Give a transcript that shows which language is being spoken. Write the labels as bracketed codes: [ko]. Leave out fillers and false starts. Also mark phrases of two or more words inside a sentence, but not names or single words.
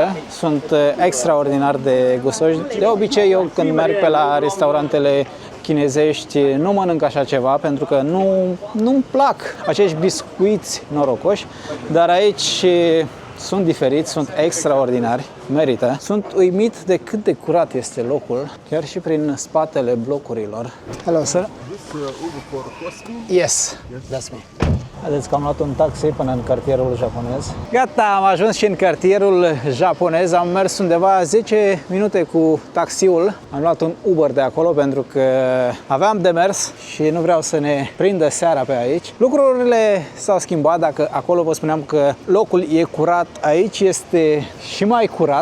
[ro] Sunt extraordinar de gustoși. De obicei, eu când merg pe la restaurantele chinezești nu mănânc așa ceva pentru că nu-mi plac acești biscuiți norocoși, dar aici sunt diferiți, sunt extraordinari, merită. Sunt uimit de cât de curat este locul, chiar și prin spatele blocurilor. [en] Hello, sir. Uber for Cosmo? Yes, that's me. [ro] Vedeți că am luat un taxi până în cartierul japonez. Gata, am ajuns și în cartierul japonez. Am mers undeva 10 minute cu taxiul. Am luat un Uber de acolo pentru că aveam de mers și nu vreau să ne prindă seara pe aici. Lucrurile s-au schimbat. Dacă acolo vă spuneam că locul e curat, aici este și mai curat.